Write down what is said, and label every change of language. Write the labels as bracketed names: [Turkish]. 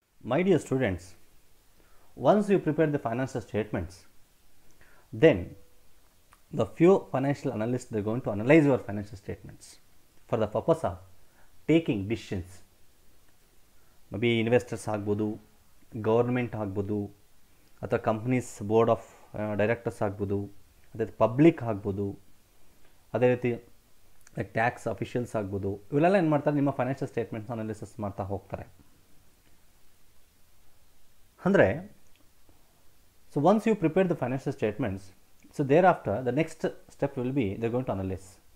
[English] My dear students, once you prepare the financial statements, then the few financial analysts are going to analyze your financial statements for the purpose of taking decisions. Maybe investors [Kannada] ಆಗ್ಬೋದು, government ಆಗ್ಬೋದು, ಅಥವಾ companies board of directors ಆಗ್ಬೋದು, ಅದೇ public ಆಗ್ಬೋದು, ಅದೇ ರೀತಿ tax officials ಆಗ್ಬೋದು. ಇವೆಲ್ಲ ಏನು ಮಾಡ್ತಾರೆ, ನಿಮ್ಮ ಫೈನಾನ್ಷಿಯಲ್ ಸ್ಟೇಟ್ಮೆಂಟ್ಸ್ ಅನಾಲಿಸಿಸ್ ಮಾಡ್ತಾ ಹೋಗ್ತಾರೆ. ಅಂದರೆ [English] so once you prepare the financial statements, so thereafter the next step will be they're going to analyze.